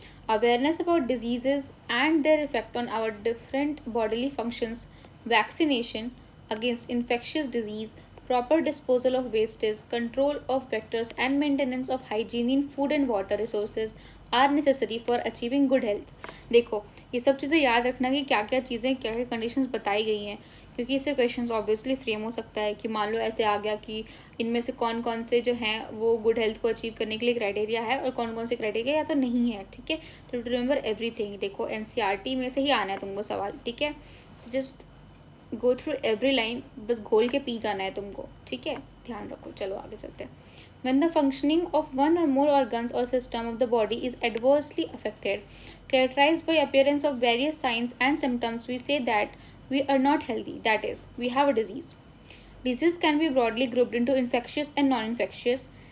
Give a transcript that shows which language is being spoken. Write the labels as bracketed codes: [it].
[en] Awareness about diseases and their effect on our different bodily functions, vaccination against infectious disease, proper disposal of wastage, control of vectors, and maintenance of hygiene in food and water resources are necessary for achieving good health. [hi] देखो ये सब चीज़ें याद रखना कि क्या क्या चीज़ें क्या क्या कंडीशंस बताई गई हैं, क्योंकि इससे क्वेश्चन ऑब्वियसली फ्रेम हो सकता है कि मान लो ऐसे आ गया कि इनमें से कौन कौन से जो हैं वो गुड हेल्थ को अचीव करने के लिए क्राइटेरिया है और कौन कौन से क्राइटेरिया या तो नहीं है. ठीक है, तो [en] To remember everything. [hi] देखो एनसीईआरटी में से ही आना है तुमको सवाल. ठीक है, तो [en] just go through every line, [hi] बस घोल के पी जाना है तुमको. ठीक है, ध्यान रखो. चलो आगे चलते हैं. [en] When the functioning of one or more organs or system of the body is adversely affected, characterized by appearance of various signs and symptoms, we say that we are not healthy, that is, we have a disease. Disease can be broadly grouped into infectious and non-infectious.